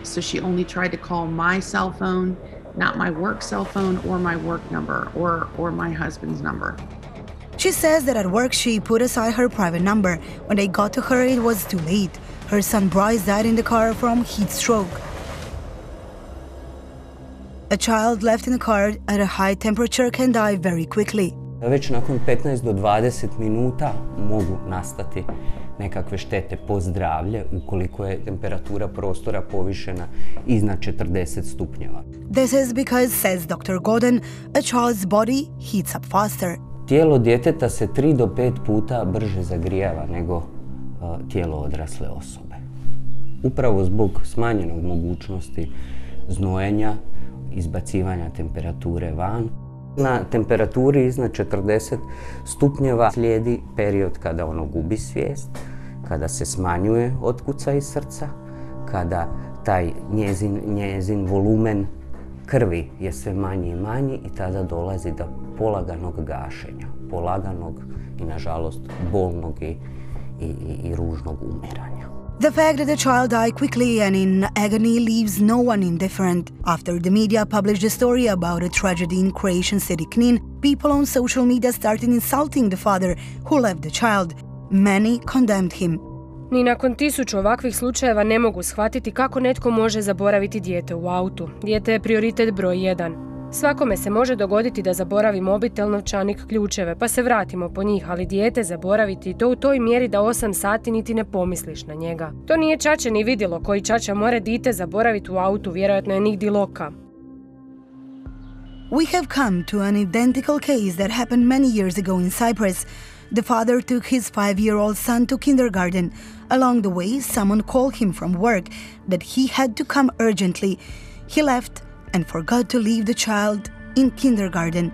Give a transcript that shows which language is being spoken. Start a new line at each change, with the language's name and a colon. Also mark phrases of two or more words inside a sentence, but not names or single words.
English: So she only tried to call my cell phone, not my work cell phone or my work number or my husband's number. She says that at work she put aside her private number. When they got to her, it was too late. Her son Bryce died in the car from heat stroke. A child left in a car at a high temperature can die very quickly.
Croatian: Već nakon 15 do 20 minuta mogu nastati nekakve štete po zdravlje ukoliko je temperatura prostora povišena iznad 40 stupnjeva.
English: This is because, says Dr. Godin, a child's body heats up faster.
Croatian: Tijelo djeteta se 3 do 5 puta brže zagrijava nego tijelo odrasle osobe. Upravo zbog smanjenog mogućnosti znojenja, izbacivanja temperature van. Na temperaturi iznad 40 stupnjeva slijedi period kada ono gubi svijest, kada se smanjuje otkucaj srca, kada taj njezin volumen krvi je sve manji i manji i tada dolazi do polaganog gašenja, polaganog i nažalost bolnog i ružnog umiranja.
English: The fact that the child died quickly and in agony leaves no one indifferent. After the media published a story about a tragedy in Croatian city Knin, people on social media started insulting the father who left the child. Many condemned him.
Croatian: Ni nakon 1000 ovakvih slučajeva ne mogu shvatiti kako netko može zaboraviti dijete u autu. Dijete je prioritet broj 1. Svakome se može dogoditi da zaboravi mobitel, novčanik, ključeve, pa se vratimo po njih, ali dijete zaboraviti to u toj mjeri da 8 sati niti ne pomisliš na njega. To nije čače ni vidjelo koji čača more dite zaboraviti u autu, vjerojatno je nigdje loka.
English: We have come to an identical case that happened many years ago in Cyprus. The father took his 5-year-old son to kindergarten. Along the way, someone called him from work that he had to come urgently. He left and forgot to leave the child in kindergarten.